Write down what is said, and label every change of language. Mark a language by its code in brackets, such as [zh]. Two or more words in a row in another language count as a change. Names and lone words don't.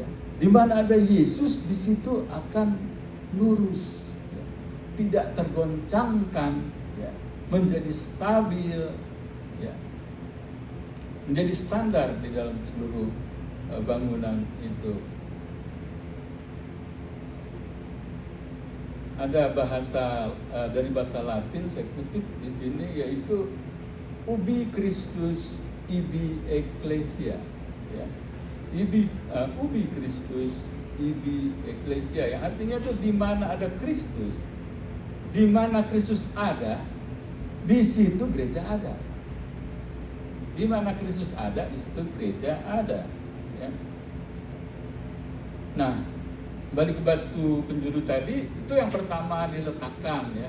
[id] Di mana ada Yesus, di situ akan lurus, ya, tidak tergoncangkan, ya, menjadi stabil, ya, menjadi standar di dalam seluruh bangunan itu. ada bahasa dari bahasa Latin, saya kutip di sini, yaitu [la] ubi Christus ibi ecclesia, [id] ya. [la] Ubi Christus ibi ecclesia, [id] yang artinya itu di mana ada Kristus, di mana Kristus ada, di situ gereja ada. Di mana Kristus ada, di situ gereja ada, ya. Nah, balik ke batu penjuru tadi, itu yang pertama diletakkan, ya.